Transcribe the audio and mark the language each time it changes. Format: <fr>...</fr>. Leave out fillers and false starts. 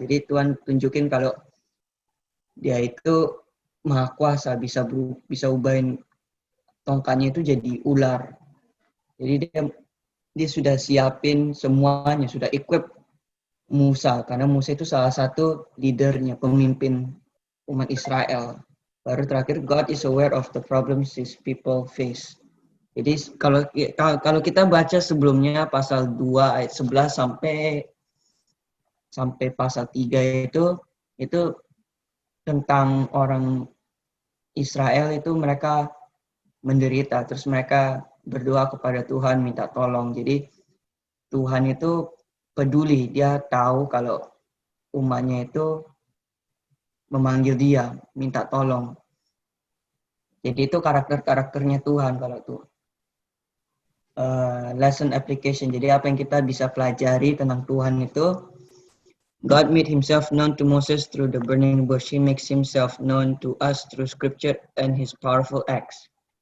<id>Jadi Tuhan tunjukin kalau dia itu maha kuasa, bisa ubahin tongkatnya itu jadi ular. Jadi dia sudah siapin semuanya, sudah equip Musa, karena Musa itu salah satu leadernya, pemimpin umat Israel. Baru terakhir,</id> <en>God is aware of the problems His people face.</en> <id>Jadi kalau kita baca sebelumnya pasal 2 ayat 11 sampai pasal 3 itu tentang orang Israel itu mereka menderita, terus mereka berdoa kepada Tuhan minta tolong. Jadi Tuhan itu peduli, dia tahu kalau umatnya itu memanggil dia, minta tolong. Jadi itu karakternya Tuhan kalau itu.</id> <en>Lesson application,</en> <id>jadi apa yang kita bisa pelajari tentang Tuhan itu,</id> <en>God made Himself known to Moses through the burning bush. He makes Himself known to us through scripture and His powerful acts.</en>